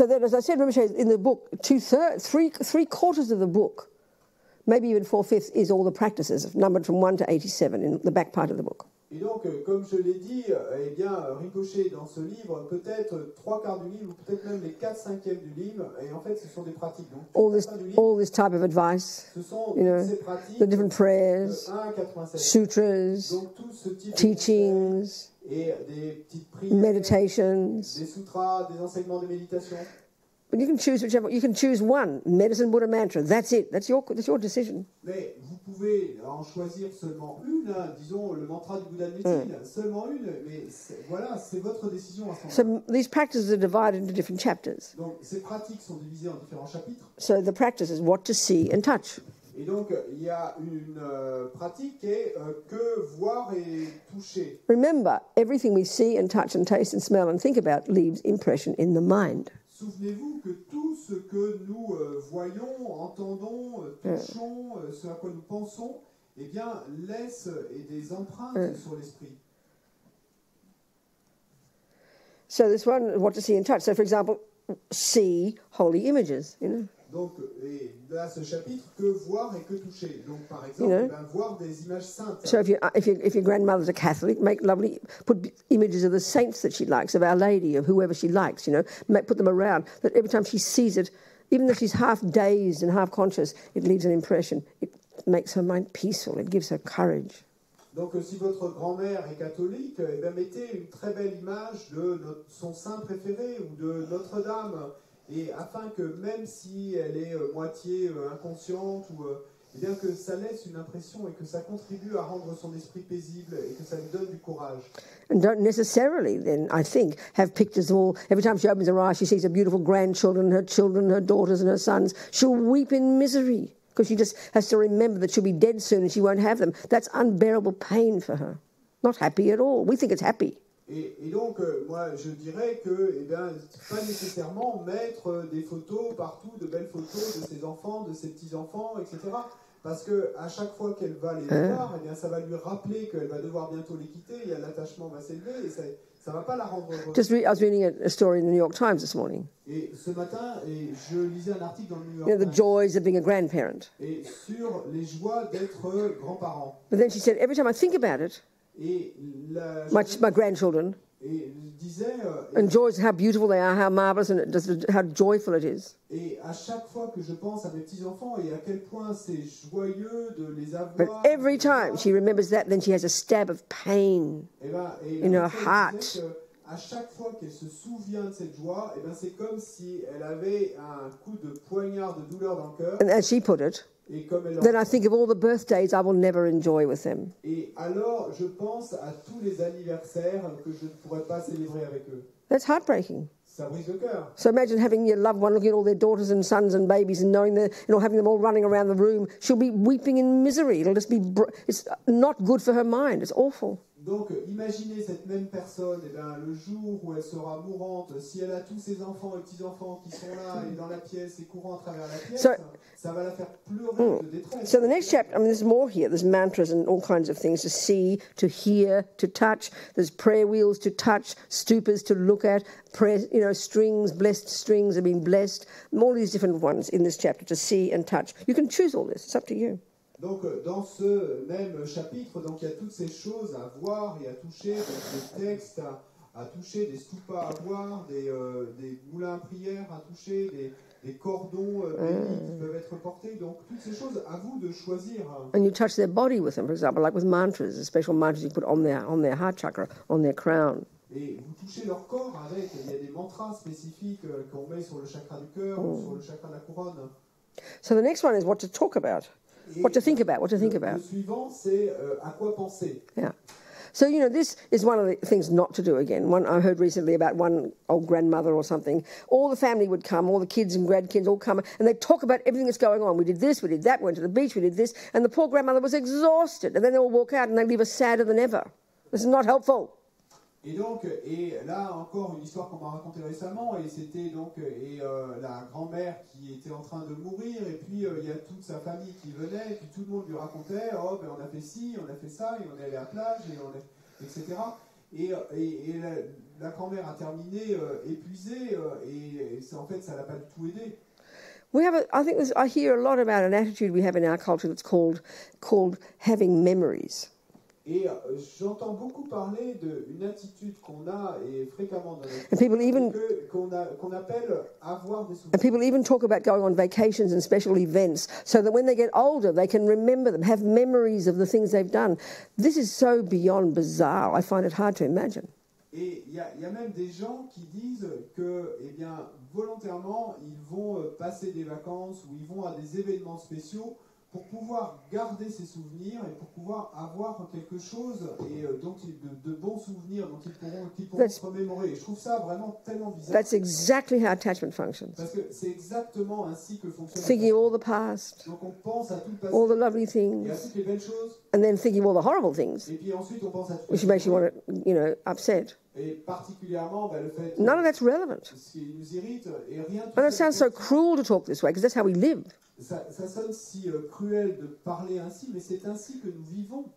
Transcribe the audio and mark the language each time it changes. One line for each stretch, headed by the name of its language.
English: So then, as I said, remember, in the book, three quarters of the book, maybe even 4/5, is all the practices, numbered from 1 to 87 in the back part of the book.
French: Et donc, comme je l'ai dit, eh bien, Rinpoché, dans ce livre, peut-être 3/4 du livre, ou peut-être même les 4/5 du livre, et en fait, ce sont des pratiques. Donc,
English: All this type of advice,
French: ce sont
English: you know,
French: ces pratiques,
English: the different prayers,
French: de 1 à 87.
English: sutras,
French: Donc, tout ce type
English: teachings,
French: et des petites prières,
English: meditations,
French: des sutras, des enseignements de méditation.
English: But you can choose whichever. You can choose one, medicine, Buddha, mantra. That's it. That's your decision.
French: Mais vous pouvez en choisir seulement une, hein, disons le mantra du Bouddha de médecine, seulement une, mais voilà, c'est votre décision à ce moment-là.
English: So these practices are divided into different chapters.
French: Donc ces pratiques sont divisées en différents chapitres.
English: So the practice is what to see and touch.
French: Et donc il y a une pratique qui est que voir et toucher.
English: Remember, everything we see and touch and taste and smell and think about leaves impression in the mind.
French: Souvenez-vous que tout ce que nous voyons, entendons, touchons, ce à quoi nous pensons, eh bien, laisse des empreintes sur l'esprit.
English: So this one, what to see and touch. So, for example, see holy images, you know.
French: Donc, et là, ce chapitre, que voir et que toucher. Donc, par exemple, voir des images saintes.
English: So if your grandmother's a Catholic, put images of the saints that she likes, of Our Lady, of whoever she likes, you know, put them around. That every time she sees it, even though she's half dazed and half conscious, it leaves an impression. It makes her mind peaceful. It gives her courage.
French: Donc, si votre grand-mère est catholique, eh bien, mettez une très belle image de son saint préféré ou de Notre-Dame. Et afin que même si elle est moitié inconsciente, eh bien que ça laisse une impression et que ça contribue à rendre son esprit paisible et que ça lui donne du courage.
English: And don't necessarily then, I think, have pictures of all, every time she opens her eyes, she sees her beautiful grandchildren, her daughters and her sons. She'll weep in misery because she just has to remember that she'll be dead soon and she won't have them. That's unbearable pain for her. Not happy at all. We think it's happy.
French: Et donc, moi, je dirais que, eh bien, pas nécessairement mettre des photos partout, de belles photos de ses enfants, de ses petits-enfants, etc. Parce que à chaque fois qu'elle va les voir, eh bien, ça va lui rappeler qu'elle va devoir bientôt les quitter, et l'attachement va s'élever, et ça va pas la rendre heureuse.
English: I was reading a story in the New York Times this morning.
French: Et ce matin, je lisais un article dans le New York
English: Times. The joys of being a grandparent.
French: Et sur les joies d'être grands-parents.
English: But then she said, every time I think about it,
French: et
English: my grandchildren,
French: et disait,
English: enjoys how beautiful they are, how marvelous, and how joyful it is.
French: Et à chaque fois que je pense à mes petits-enfants et à quel point c'est joyeux de les avoir.
English: But every time she remembers that, then she has a stab of pain in her heart.
French: À chaque fois qu'elle se souvient de cette joie, eh ben c'est comme si elle avait un coup de poignard de douleur dans le cœur.
English: And as she put it, then I think of all the birthdays I will never enjoy with them.
French: Et alors, je pense à tous les anniversaires que je ne pourrais pas célébrer avec eux.
English: That's heartbreaking.
French: Ça brise le cœur.
English: So imagine having your loved one looking at all their daughters and sons and babies and knowing that, you know, having them all running around the room. She'll be weeping in misery. It'll just be, it's not good for her mind. It's awful.
French: Donc, imaginez cette même personne, eh bien, le jour où elle sera mourante, si elle a tous ses enfants et petits-enfants qui sont là et dans la pièce et courant à travers la pièce, ça va la faire pleurer de détresse.
English: So the next chapter, I mean, there's more here. There's mantras and all kinds of things to see, to hear, to touch. There's prayer wheels to touch, stupas to look at, prayer, you know, strings, blessed strings have been blessed. All these different ones in this chapter to see and touch. You can choose all this. It's up to you.
French: Donc, dans ce même chapitre, donc, il y a toutes ces choses à voir et à toucher, donc des textes à toucher, des stupas à voir, des moulins à prière à toucher, des cordons bénis qui peuvent être portés. Donc, toutes ces choses, à vous de choisir.
English: And you touch their body with them, for example, like with mantras, the special mantras you put on their heart chakra, on their crown.
French: Et vous touchez leur corps avec, il y a des mantras spécifiques qu'on met sur le chakra du cœur ou sur le chakra de la couronne.
English: So the next one is what to talk about. What to think about,
French: Le suivant, c'est à quoi penser.
English: Yeah. So, you know, this is one of the things not to do again. One I heard recently about one old grandmother or something. All the family would come, all the kids and grandkids all come, and they'd talk about everything that's going on. We did this, we did that, went to the beach, we did this. And the poor grandmother was exhausted. And then they all walk out and they leave us sadder than ever. This is not helpful.
French: Et donc, et là encore une histoire qu'on m'a racontée récemment, et c'était donc la grand-mère qui était en train de mourir, et puis il y a toute sa famille qui venait, et puis tout le monde lui racontait, oh ben on a fait ci, on a fait ça, et on est allé à la plage, etc. Et la grand-mère a terminé épuisée, et en fait ça l'a pas du tout aidé.
English: I hear a lot about an attitude we have in our culture that's called having memories.
French: Et j'entends beaucoup parler d'une attitude qu'on a et fréquemment dans notre qu'on appelle avoir des souvenirs.
English: And people even talk about going on vacations and special events so that when they get older they can remember them, have memories of the things they've done. This is so beyond bizarre. I find it hard to imagine.
French: Et il y a même des gens qui disent que, eh bien, volontairement, ils vont passer des vacances ou ils vont à des événements spéciaux pour pouvoir garder ces souvenirs et pour pouvoir avoir quelque chose et de bons souvenirs dont ils pourront se remémorer. Et je trouve ça vraiment tellement bizarre.
English: That's exactly how attachment functions.
French: Parce que c'est exactement ainsi que fonctionne.
English: Thinking all the past,
French: Donc on pense à tout le passé,
English: all the lovely
French: et à
English: things,
French: toutes les belles choses,
English: and then thinking all the horrible things,
French: et puis ensuite on pense à tout
English: which makes you want to, upset.
French: et particulièrement le fait
English: None of that's relevant.
French: ce qui nous irrite et rien de
English: And it
French: tout ça.
English: sounds so cruel to talk this way because that's how we live.
French: Ça sonne si cruel de parler ainsi, mais c'est ainsi que nous vivons.